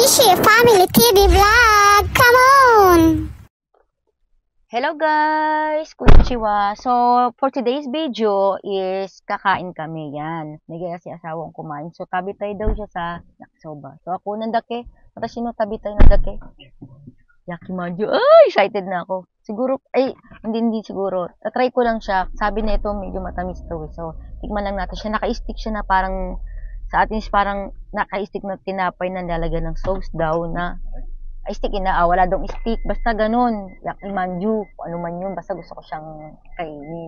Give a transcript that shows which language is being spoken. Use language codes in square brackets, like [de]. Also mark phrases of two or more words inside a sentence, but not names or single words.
[en] Family TV Vlog! Come on! Hello guys! Konnichiwa! So, for today's video is [tl] kakain kami. Yan. Nagaya si asawang kumain. So, tabitay daw siya sa yakisoba. So, ako nandake. [ja] 私の食べたいなんだっけ. [tl] Yakimanju. Ay! Excited na ako. Siguro, hindi siguro. Try ko lang siya. Sabi na ito, medyo matamis daw. So, tikman lang natin siya. Naka-stick siya na parang, sa atin is parang naka-stick na tinapay na lalagyan ng sauce daw na stick wala dong stick, basta ganun, yakimanju, kung ano man yun, basta gusto ko siyang kainin.